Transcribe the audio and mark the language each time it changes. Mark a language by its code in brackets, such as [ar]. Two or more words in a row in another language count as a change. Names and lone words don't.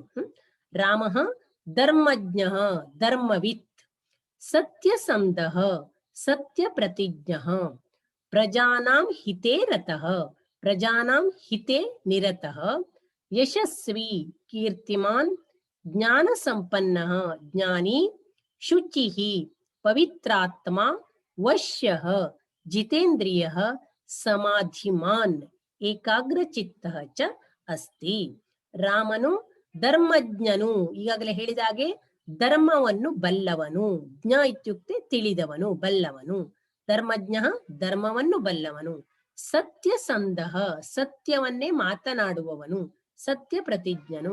[sa] ರಾಮಃ ಧರ್ಮಜ್ಞಃ ಧರ್ಮವಿತ್, ಸತ್ಯಸಂಧಃ ಸತ್ಯಪ್ರತಿಜ್ಞಃ, ಪ್ರಜಾನಾಂ ಹಿತೇ ರತಃ ಪ್ರಜಾನಾಂ ಹಿತೇ ನಿರತಃ, ಯಶಸ್ವಿ ಕೀರ್ತಿಮಾನ್, ಜ್ಞಾನ ಸಂಪನ್ನಃ ಜ್ಞಾನಿ, ಶುಚಿಃ ಪವಿತ್ರಾತ್ಮ, ವಶ್ಯಃ ಜಿತೇಂದ್ರಿಯಃ, ಸಮಾಧಿಮಾನ್ ಏಕಾಗ್ರಚಿತ್ತಃ ಚ ಅಸ್ತಿ. [kn] ರಾಮನು ಧರ್ಮಜ್ಞನು, ಈಗಾಗಲೇ ಹೇಳಿದ ಹಾಗೆ ಧರ್ಮವನ್ನು ಬಲ್ಲವನು. [sa] ಜ್ಞ ಇತ್ಯುಕ್ತೆ [kn] ತಿಳಿದವನು, ಬಲ್ಲವನು. ಧರ್ಮಜ್ಞ ಧರ್ಮವನ್ನು ಬಲ್ಲವನು. ಸತ್ಯಸಂಧಃ ಸತ್ಯವನ್ನೇ ಮಾತನಾಡುವವನು, ಸತ್ಯ ಪ್ರತಿಜ್ಞನು.